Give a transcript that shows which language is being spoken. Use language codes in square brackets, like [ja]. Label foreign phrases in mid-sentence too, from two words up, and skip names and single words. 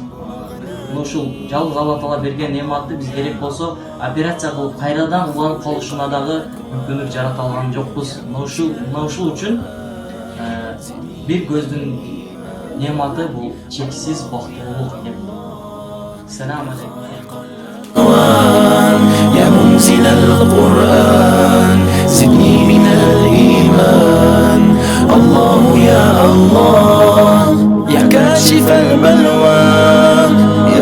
[ky] Ушул жалгыз Аллах Таала берген нематты биз керек болсо операция кылып кайрадан уланып калышына дагы мүмкүнлүк жарата алган жокпуз. Ушул үчүн бир көздүн нематы бул чексиз бактылуулук экен. [ar] السلام عليكم. يا منزل القرآن زدني من الإيمان الله يا الله يا كاشف البلوى يا